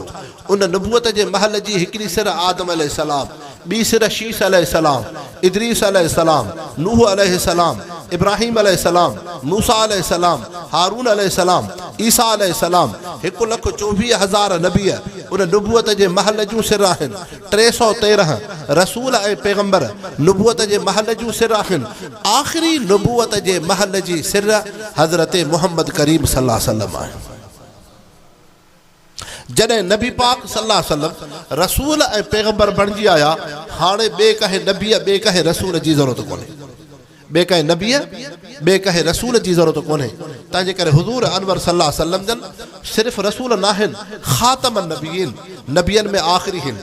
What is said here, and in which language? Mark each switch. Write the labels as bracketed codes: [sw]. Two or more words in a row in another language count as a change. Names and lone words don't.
[sd] उन नुबूअत जे महल जी हिकिड़ी सिर आदम अलैहिस्सलाम, ॿी सिर शीश अलैहिस्सलाम, इदरीस अलैहिस्सलाम, नूह अलैहिस्सलाम, इब्राहिम अलैहिस्सलाम, मूसा अलैहिस्सलाम, हारून अलैहिस्सलाम, ईसा अलैहिस्सलाम, 1,24,000 नबी उन नुबूअत जे महल जूं सिर आहिनि। 313 रसूल ऐं पैगंबर नुबूअत जे महल जूं सिर आहिनि। आख़िरी नुबूअत जे महल जी सिर हज़रत मुहम्मद करीम [ar] صلى الله عليه وسلم [sd] आहे। जॾहिं नबी पाक [ar] صلى الله عليه وسلم [sd] रसूल ऐं पैगंबर बणिजी आया, हाणे ॿिए कंहिं नबीअ, ॿिए कंहिं रसूल जी ज़रूरत कोन्हे, ॿिए कंहिं नबीअ, ॿिए कंहिं रसूल जी ज़रूरत कोन्हे। तंहिंजे करे हुज़ूर अनवर [ar] صلى الله عليه وسلم [sd] जन सिर्फ़ु रसूल न आहिनि, [ar] خاتم النبيين, [sd] नबियनि में आख़िरी आहिनि।